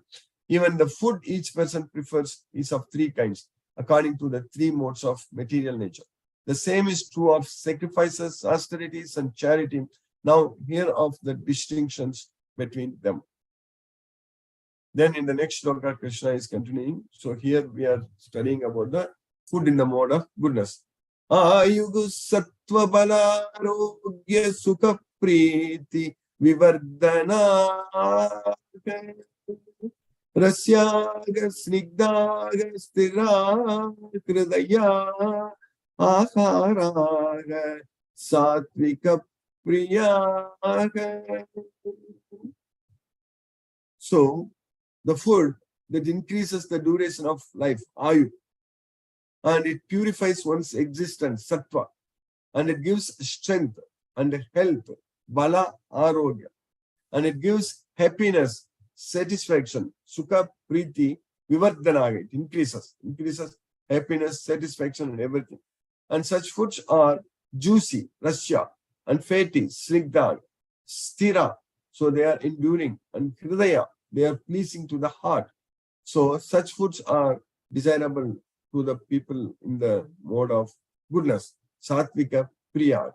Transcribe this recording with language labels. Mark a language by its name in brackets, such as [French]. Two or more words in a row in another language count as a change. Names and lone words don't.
[English] Even the food each person prefers is of 3 kinds, according to the 3 modes of material nature. The same is true of sacrifices, austerities, and charity. Now, here of the distinctions between them. Then in the next shloka, Krishna is continuing. So here we are studying about the food in the mode of goodness. [Sanskrit] Ayugu sattva bala arogya sukha priti vivardhana rasyaga snigdaga stira kridaya aharaga satvika priyaga. [English] So the food that increases the duration of life, ayu, and it purifies one's existence, sattva, and it gives strength and health, [Sanskrit] bala, arogya, [English] and it gives happiness, satisfaction, [Sanskrit] sukha, priti, vivardhanaga, [English] it increases happiness, satisfaction, and everything. And such foods are juicy, rasya, and fatty, [Sanskrit] snigdha, stira, [English] so they are enduring, and hridaya, they are pleasing to the heart. So such foods are desirable to the people in the mode of goodness, [Sanskrit] satvika, priya.